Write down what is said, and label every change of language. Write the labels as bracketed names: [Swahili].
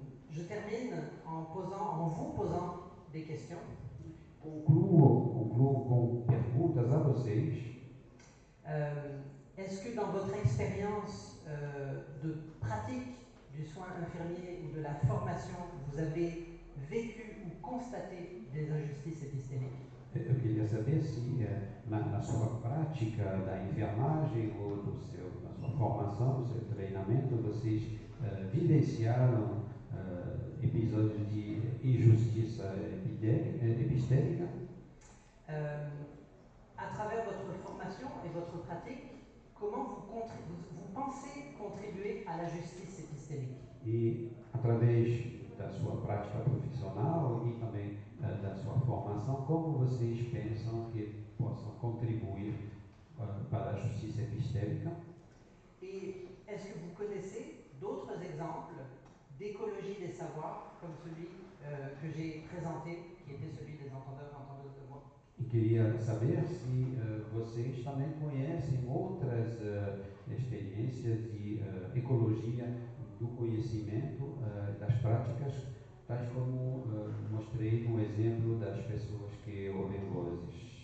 [French] Je termine en vous posant des questions. [Portuguese] Concluo com perguntas a vocês. [French] Est-ce que dans votre expérience de pratique du soin infirmier ou de la formation, vous avez vécu ou constaté des injustices épistémiques? [Portuguese] Eu queria saber se na sua prática da enfermagem ou na sua formação, no seu treinamento, vocês vivenciaram episódios de injustiça epistêmica. [French] À travers votre formation et votre pratique, comment vous pensez contribuer à la justice épistémique? [Portuguese] E através da sua prática profissional e também da sua formação, como vocês pensam que possam contribuir para a justiça epistêmica? [French] Et est-ce que vous connaissez d'autres exemples d'écologie des savoirs comme celui que j'ai présenté, qui était celui des entendeurs et entendeuses de voix? [Portuguese] E queria saber se vocês também conhecem outras experiências de ecologia do conhecimento, das práticas, tais como mostrei no exemplo das pessoas que ouvem vozes.